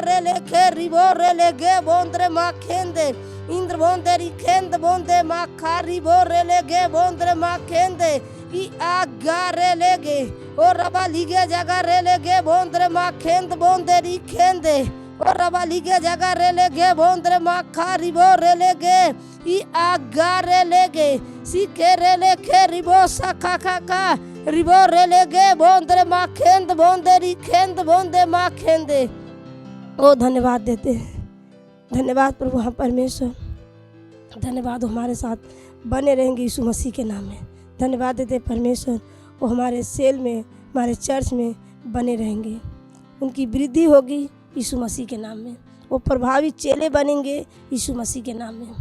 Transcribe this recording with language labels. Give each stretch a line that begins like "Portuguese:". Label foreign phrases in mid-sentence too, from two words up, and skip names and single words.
Hindi: रे लेखे, रिबो रे लेगे, बोंद्रे माँ खेंदे, इंद्र बोंदे रिखेंद बोंदे, माँ खा रिबो रे लेगे, बोंद्रे माँ खेंदे, ई आगा रे लेगे, और रबाली के जगह रे लेगे, बोंद्रे माँ खेंद बोंदे रिखेंदे, और रबाली के जगह रे लेगे, बोंद्रे माँ खा रिबो रे लेगे, ई आगा रे लेगे, सीखे रे लेखे, रिबो शाखा खाका, रिबो रे लेगे, बोंद्रे माँ खेंद बोंदे रिखेंद बोंदे माँ खेंदे। ओ धन्यवाद देते हैं, धन्यवाद प्रभु हम परमेश्वर, धन्यवाद हमारे साथ बने रहेंगे यीशु मसीह के नाम में। धन्यवाद देते परमेश्वर, वो हमारे सेल में, हमारे चर्च में बने रहेंगे, उनकी वृद्धि होगी यीशु मसीह के नाम में, वो प्रभावी चेले बनेंगे यीशु मसीह के नाम में।